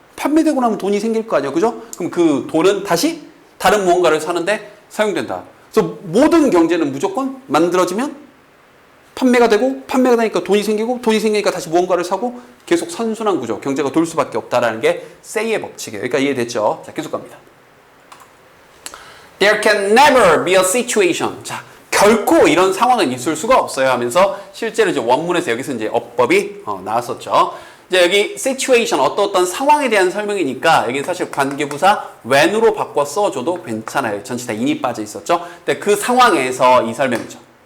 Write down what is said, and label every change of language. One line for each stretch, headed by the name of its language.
Korean: 판매되고 나면 돈이 생길 거 아니에요. 그죠? 그럼 그 돈은 다시 다른 무언가를 사는데 사용된다. 그래서 모든 경제는 무조건 만들어지면 판매가 되고, 판매가 되니까 돈이 생기고, 돈이 생기니까 다시 무언가를 사고, 계속 선순환 구조, 경제가 돌 수밖에 없다라는 게 Say의 법칙이에요. 그러니까 이해됐죠? 자, 계속 갑니다.
English: There can never be a situation.
Korean: 자, 결코 이런 상황은 있을 수가 없어요 하면서 실제로 이제 원문에서 여기서 이제 어법이 나왔었죠. 이제 여기 situation, 어떤 상황에 대한 설명이니까 여기는 사실 관계부사 when으로 바꿔 써줘도 괜찮아요. 전치사 in이 빠져 있었죠. 근데 그 상황에서 이 설명이죠.